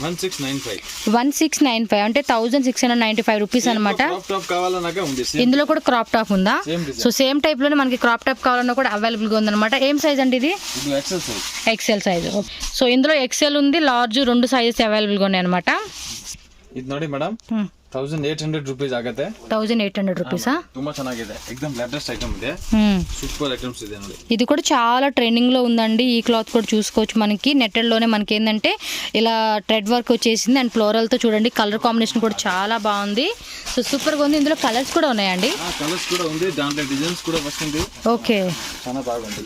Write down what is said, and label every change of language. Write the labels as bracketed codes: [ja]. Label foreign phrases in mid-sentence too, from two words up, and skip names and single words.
[te] 1695 అంటే 1695 రూపీస్ అనమాట. ఇందులో కూడా [en] crop top [te] ఉందా? సో [en] same type [te] లోనే మనకి [en] crop top [te] కావాలన్నా కూడా అవైలబుల్ గా ఉందన్నమాట. ఏం సైజ్ అంటే ఇది? [en] XL size. [te] సో ఇందులో ఎక్సెల్ ఉంది, లార్జ్, 2 [en] sizes available [te] గా ఉన్నాయి అనమాట. [kn] ಇದು ನೋಡಿ ಮೇಡಮ್ 1800 ರೂಪೀಸ್ ಆಗುತ್ತೆ. [te] 1800 రూపీసా? [kn] ತುಂಬಾ ಚೆನ್ನಾಗಿದೆ, ಎಕ್ದಮ್ [en] latest item [kn] ಇದೆ, [en] super items [kn] ಇದೆ ನೋಡಿ. [te] ఇది కూడా చాలా ట్రెండింగ్ లో ఉందండి. ఈ క్లాత్ కూడా చూసుకోవచ్చు. మనకి నెట్టెడ్ లోనే మనకి ఏంటంటే ఇలా [en] thread work [te] వచ్చేసింది. అండ్ ఫ్లోరల్ తో చూడండి [en] colour combination [te] కూడా చాలా బాగుంది. సో సూపర్ గా ఉంది. ఇందులో కలర్స్ కూడా ఉన్నాయండి. కలర్స్ కూడా ఉంది, దాంట్లో డిజైన్స్ కూడా వస్తుంది. ఓకే, చాలా బాగుంది.